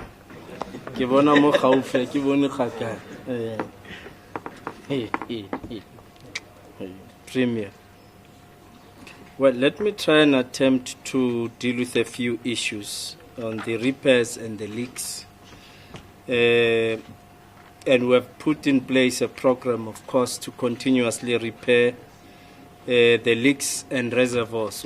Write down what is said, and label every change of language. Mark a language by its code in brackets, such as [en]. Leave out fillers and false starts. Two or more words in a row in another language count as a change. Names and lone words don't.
[tn] Ke bona mo gaufi, ke bone kgakala. [en] Premier. Well, let me try and attempt to deal with a few issues the repairs and the leaks. And we have put in place a program, of course, to continuously repair the leaks and reservoirs.